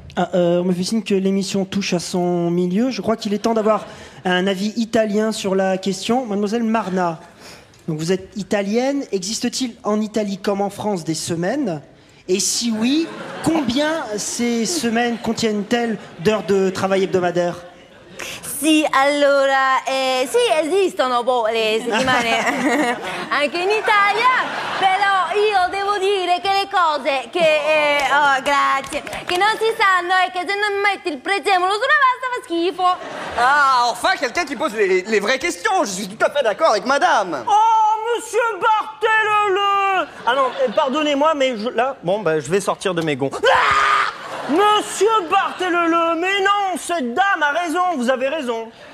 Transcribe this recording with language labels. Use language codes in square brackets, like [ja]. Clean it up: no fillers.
[fr] Ah, on me fait signe que l'émission touche à son milieu. Je crois qu'il est temps d'avoir un avis italien sur la question. Mademoiselle Marna, donc vous êtes italienne. Existe-t-il en Italie comme en France des semaines? Et si oui, combien ces semaines contiennent-elles d'heures de travail hebdomadaire? [it] Sì, allora, sì, esistono le settimane anche in Italia, però io devo dire che le cose che, oh, grazie, che non si sanno è che se non metti il prezzemolo sulla pasta fa schifo. [fr] Ah, enfin quelqu'un qui pose les vraies questions. Je suis tout à fait d'accord avec madame. Oh, monsieur Barthélemy! Ah non, pardonnez-moi, mais je vais sortir de mes gonds. Ah, monsieur Barthélemy, mais non, cette dame a raison, vous avez raison.